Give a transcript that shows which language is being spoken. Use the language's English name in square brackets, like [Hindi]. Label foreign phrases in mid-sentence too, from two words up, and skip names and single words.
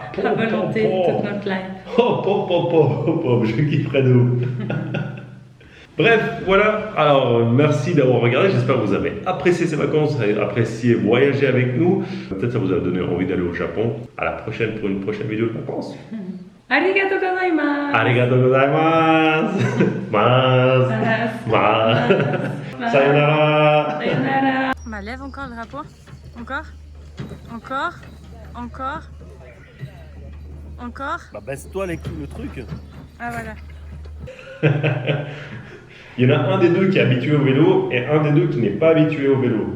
[French] La volonté de toute notre life. Je kifferais de ouf. Bref, voilà. Alors, merci d'avoir regardé. J'espère que vous avez apprécié ces vacances, apprécié voyager avec nous. Peut-être ça vous a donné envie d'aller au Japon. À la prochaine pour une prochaine vidéo de vacances. [Japanese] ありがとうございます. ありがとうございます. Sayonara. Sayonara. [French] Ma lève encore le drapeau. Encore. Bah baisse-toi le truc. Ah voilà. Il y en a un des deux qui est habitué au vélo et un des deux qui n'est pas habitué au vélo.